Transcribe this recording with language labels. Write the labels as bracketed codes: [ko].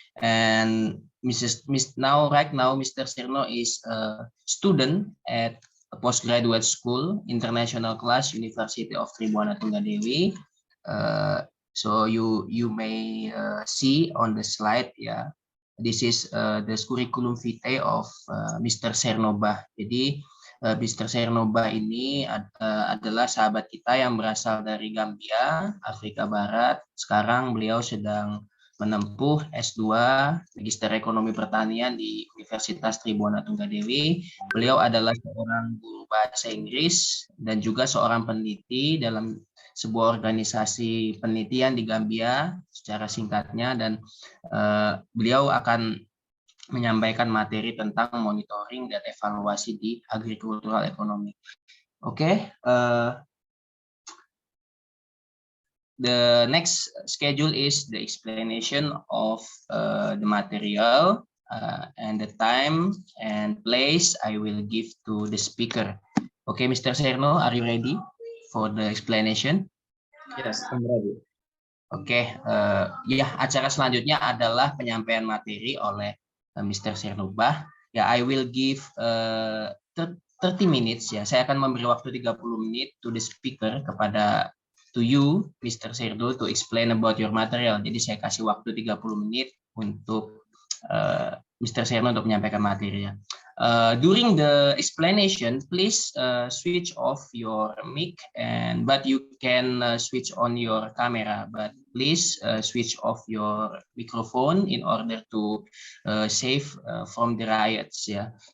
[en] And right now, Mr. Cherno is a student at a postgraduate school, international class, University of Tribhuwana Tunggadewi. So you may see on the slide, yeah. This is the curriculum vitae of Mr. [id] Cherno Bah. Jadi Mr. Cherno Bah ini adalah sahabat kita yang berasal dari Gambia, Afrika Barat. Sekarang beliau sedang menempuh S2 Magister Ekonomi Pertanian di Universitas Tribhuwana Tunggadewi. Beliau adalah seorang guru bahasa Inggris dan juga seorang peneliti dalam sebuah organisasi penelitian di Gambia secara singkatnya, dan beliau akan menyampaikan materi tentang monitoring dan evaluasi di [en] agricultural economy. Okay, the next schedule is the explanation of the material and the time and place I will give to the speaker. Okay, Mr. Cherno, are you ready for the explanation? Yes, I'm ready. [id] Oke, ya, acara selanjutnya adalah penyampaian materi oleh Mr. [en] Cherno Bah. Ya, I will give 30 minutes ya. [id] Saya akan memberi waktu 30 menit [en] to the speaker to you, Mr. Cherno, to explain about your material. [id] Jadi saya kasih waktu 30 menit untuk Mr. Cherno untuk menyampaikan materinya. [en] During the explanation, please switch off your mic, but you can switch on your camera. But please switch off your microphone in order to save from the riots ya.